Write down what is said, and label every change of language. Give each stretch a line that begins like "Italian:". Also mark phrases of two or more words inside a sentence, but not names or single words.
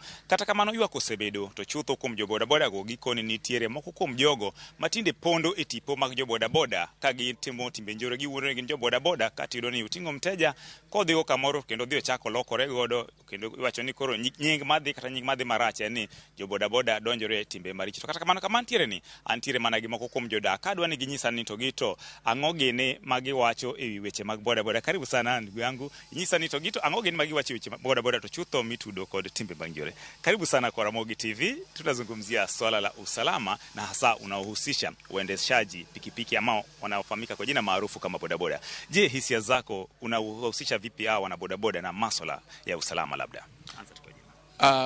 Luo (Kenya and Tanzania): Kata kamano ywak osebedo to chutho kuom jo boda boda go koni nitiere moko kuom jogo matinde pondo e tipo mag jo boda boda ka gitimo timbe njore giwuoro ni jo boda boda ka tiyudo ni uting'o mteja kodhigo kamoro kendo dhi ochako lokore godo kendo iwacho ni koro nying madhi kata nying madhi marach en ni jo boda boda donjore e timbe maricho. Kata kamano kamantiere ni antiere mana gi moko kuom jodak kadwa ni ginyisa ni to gito ang'o gini magiwacho e weche mag boda boda.
Swahili: Karibu sana ndugu yangu,
Luo (Kenya and Tanzania): inyisa ni to gito ang'o gini magiwacho e weche mag boda boda to chutho mitudo kod timbe mag njore.
Swahili: Karibu sana kwa Ramogi TV, tutazungumzia swala la usalama na hasa unaohusisha uendeshaji pikipiki ambao wanaofahamika kwa jina maarufu kama bodaboda. Je, hisia zako unahusisha vipi hao wana bodaboda na masuala ya usalama labda? Anza tu kwa jina.